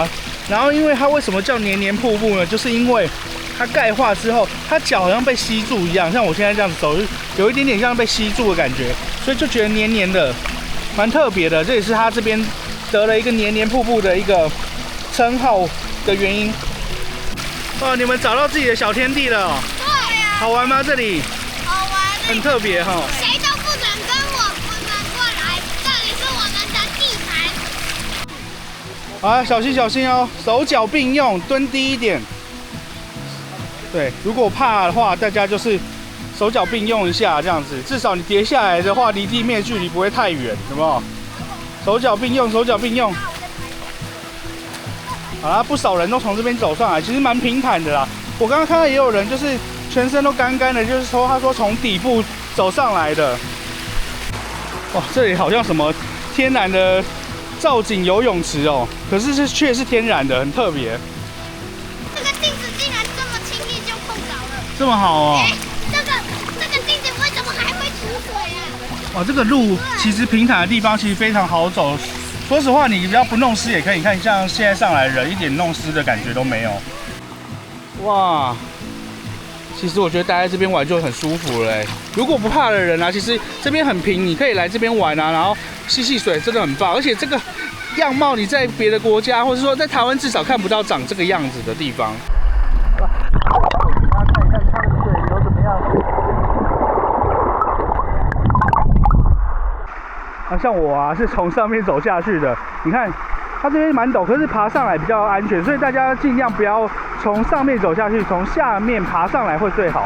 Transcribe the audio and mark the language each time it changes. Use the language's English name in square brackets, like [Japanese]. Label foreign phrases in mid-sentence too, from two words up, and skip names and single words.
[Chinese] 然後因為它為什麼叫黏黏瀑布呢？就是因為它鈣化之後，它腳好像被吸住一樣，像我現在這樣子走，有一點點像被吸住的感覺，所以就覺得黏黏的，蠻特別的。這也是它這邊得了一個黏黏瀑布的一個稱號的原因。哦，你们找到自己的小天地了哦。好玩嗎？這裡好玩，很特別哈。誰都不准跟我們過來，這裡是我們的地盤。啊，小心小心哦，手腳並用，蹲低一點。對，如果怕的話，大家就是手腳並用一下，這樣子，至少你跌下來的話，離地面距離不會太遠，有沒有？手腳並用，手腳並用。好啦，不少人都從這邊走上來，其實蠻平坦的啦。我剛剛看到也有人就是全身都乾乾的，就是說他說從底部走上來的。哇，這裡好像什麼天然的造景游泳池哦，可是卻是天然的，很特別。这个镜子竟然这么轻易就碰着了，這麼好哦。这個鏡子為什麼還會出水啊？哇，這個路其實平坦的地方其實非常好走。說實話，你只要不弄濕也可以。你看，像現在上來人一點弄濕的感覺都沒有。哇，其實我覺得待在這邊玩就很舒服了。如果不怕的人啊，其實這邊很平，你可以來這邊玩啊，然後戲水，真的很棒。而且這個樣貌你在別的國家，或者說在台灣至少看不到長這個樣子的地方。大家看一看它的水流怎麼樣？像我啊，是從上面走下去的。你看，它這邊蠻陡，可是爬上來比較安全，所以大家盡量不要從上面走下去，從下面爬上來會最好。